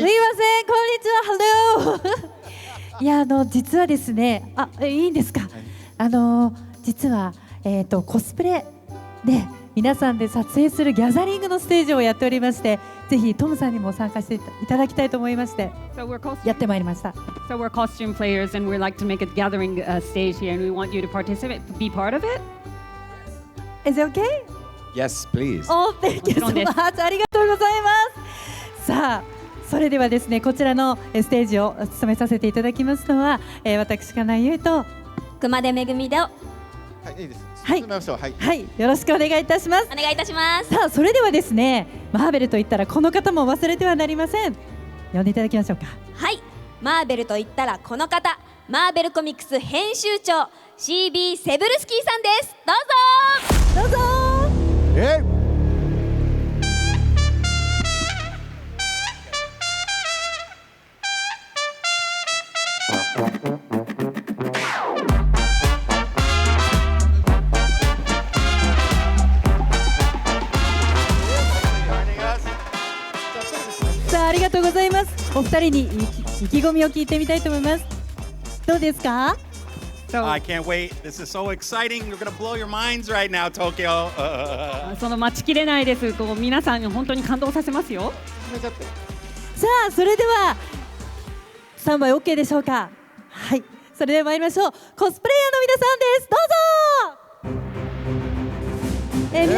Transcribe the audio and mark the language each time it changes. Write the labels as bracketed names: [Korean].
[Japanese] すいません、こんにちは、ハロー。いや実はですね、いいんですか？実はコスプレで皆さんで撮影するギャザリングのステージをやっておりまして、ぜひトムさんにも参加していただきたいと思いましてやってまいりました。 [English] So we're costume players and we'd like to make a gathering stage here and we want you to participate, be part of it. Is it okay? Yes, please. Oh, thank you so much. [Japanese] ありがとうございます。さあ、それではですね、こちらのステージを務めさせていただきますのは、私金井優と熊手めぐみではい、いいです。はい、はい、よろしくお願いいたします。お願いいたします。さあ、それではですね、マーベルといったらこの方も忘れてはなりません。呼んでいただきましょうか。はい、マーベルといったらこの方、マーベルコミックス編集長 CB セブルスキーさんです。どうぞ。どうぞ。さあ、ありがとうございます。お二人に意気込みを聞いてみたいと思います。どうですか [English] ？I can't wait. This is so exciting. You're going to blow your minds right now, Tokyo. [Japanese] その待ちきれないです。皆さん本当に感動させますよ。さあ、それではスタンバイ OK でしょうか？はい、それでは参りましょう。コスプレイヤーの皆さんです。どうぞ。